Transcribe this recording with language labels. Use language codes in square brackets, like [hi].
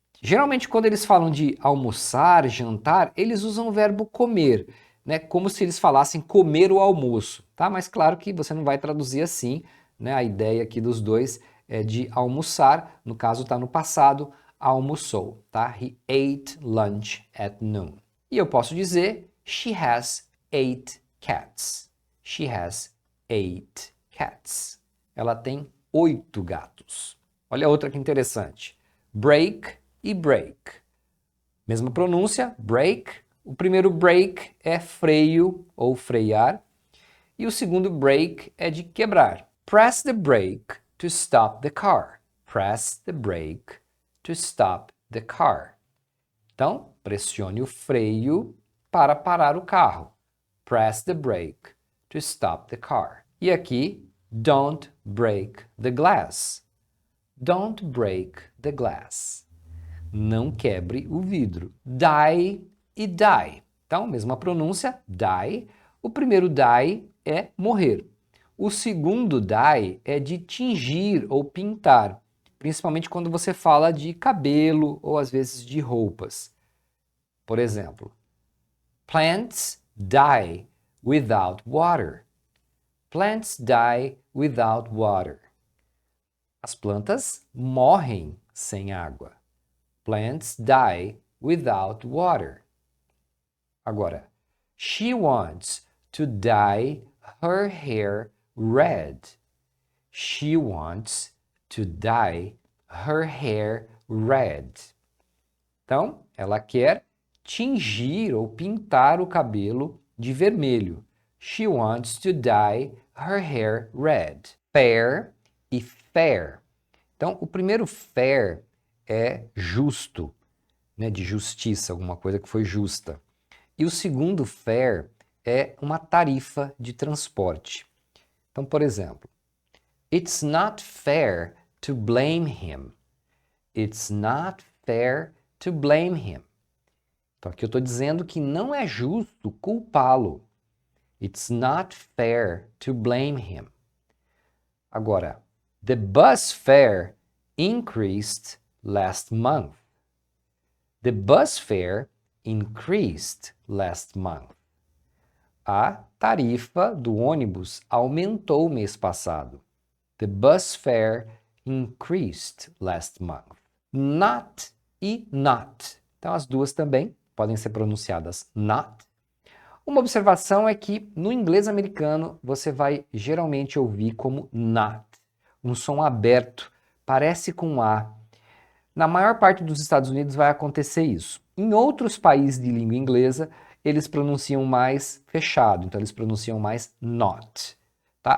[pt] Geralmente, quando eles falam de almoçar, jantar, eles usam o verbo comer, né? Como se eles falassem comer o almoço, tá? Mas claro que você não vai traduzir assim, né? A ideia aqui dos dois é de almoçar, no caso está no passado, almoçou, tá? [en] He ate lunch at noon. [pt] E eu posso dizer, [en] she has 8 cats. She has 8 cats. [pt] Ela tem 8 gatos. Olha outra que interessante. Break e break. Mesma pronúncia, break. O primeiro break é freio ou frear. E o segundo break é de quebrar. [en] Press the brake to stop the car. Press the brake to stop the car. [pt] Então, pressione o freio para parar o carro. [en] Press the brake to stop the car. [pt] E aqui, [en] don't break the glass. Don't break the glass. [pt] Não quebre o vidro. Die e die. Então, mesma pronúncia, die. O primeiro die é morrer. O segundo die é de tingir ou pintar, principalmente quando você fala de cabelo ou às vezes de roupas. Por exemplo, [en] plants die without water. Plants die without water. [pt] As plantas morrem sem água. [en] Plants die without water. [pt] Agora, [en] she wants to dye her hair red. She wants to dye her hair red. [pt] Então, ela quer tingir ou pintar o cabelo de vermelho. [en] She wants to dye her hair red. [pt] Fair e fair. Então, o primeiro fair é justo, né, de justiça, alguma coisa que foi justa. E o segundo fair é uma tarifa de transporte. Então, por exemplo, [en] it's not fair to blame him. It's not fair to blame him. [pt] Então, aqui eu estou dizendo que não é justo culpá-lo. [en] It's not fair to blame him. [pt] Agora, [en] the bus fare increased last month. The bus fare increased last month. [pt] A tarifa do ônibus aumentou mês passado. [en] The bus fare increased last month. [pt] Not e not. Então, as duas também podem ser pronunciadas not. Uma observação é que no inglês americano você vai geralmente ouvir como not, um som aberto, parece com A. Na maior parte dos Estados Unidos vai acontecer isso. Em outros países de língua inglesa, eles pronunciam mais fechado, então eles pronunciam mais not. Tá?